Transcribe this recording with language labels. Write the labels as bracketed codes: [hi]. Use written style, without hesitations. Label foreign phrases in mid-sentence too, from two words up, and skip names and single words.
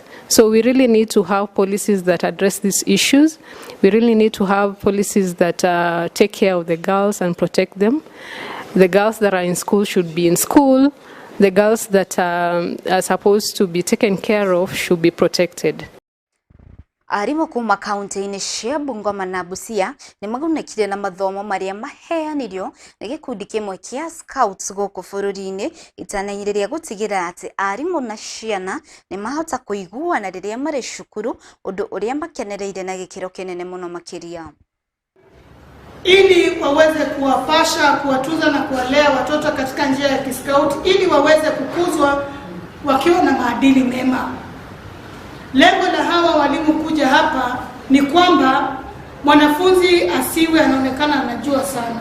[en] So we really need to have policies that address these issues. We really need to have policies that take care of the girls and protect them. The girls that are in school should be in school. The girls that are supposed to be taken care of should be protected. [ki] Arimũ kuma kaunti-inĩ cia Bungoma na Busia nĩ magunĩkire na mathomo marĩa maheanirio nĩ gĩkundi kĩmwe kĩa Scouts gũkũ bũrũri-inĩ itanainyĩrĩria gũtigĩrĩra atĩ arimũ na ciana nĩ mahota kũiguana rĩrĩa marĩ cukuru, ũndũ ũrĩa makenereire na gĩkĩro kĩnene mũno makĩria. [sw] Ili waweze kuwapasha, kuwatuza na kuwalea watoto katika njia ya kiscout ili waweze kukuzwa wakiwa na maadili mema. Lengo la hawa walimu kuja hapa ni kwamba mwanafunzi asiwe anaonekana anajua sana.